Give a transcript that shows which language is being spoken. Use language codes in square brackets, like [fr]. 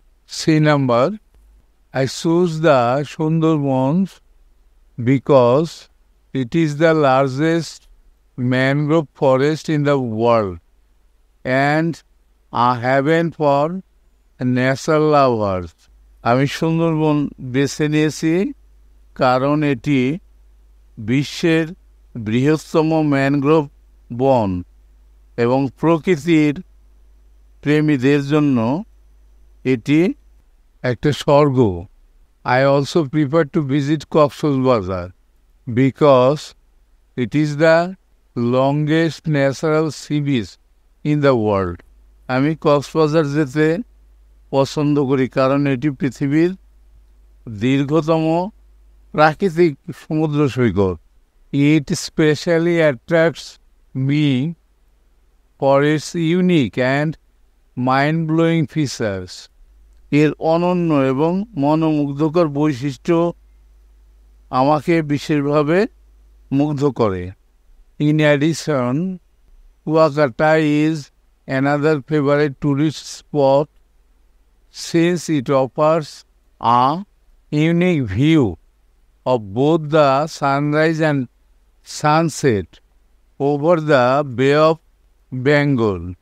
[bn] C number, [en] I choose the Sundarbans because it is the largest mangrove forest in the world and a haven for nature lovers. [bn] আমি সুন্দরবন বেছে নিয়েছি কারণ এটি বিশ্বের বৃহত্তম ম্যানগ্রোভ বন এবং প্রকৃতির প্রেমীদের জন্য এটি একটা স্বর্গ। [en] I also prefer to visit Cox's because it is the longest natural sea beach in the world. [bn] আমি কক্সবাজার যেতে পছন্দ করি কারণ এটি পৃথিবীর দীর্ঘতম প্রাকৃতিক সমুদ্র সৈকত। [en] It specially attracts me for its unique and mind-blowing features. [bn] এর অনন্য এবং মনোমুগ্ধকর বৈশিষ্ট্য আমাকে বিশেষভাবে মুগ্ধ করে। [en] In addition, Kuakata is another favourite tourist spot since it offers a unique view of both the sunrise and sunset over the bay of Bengal.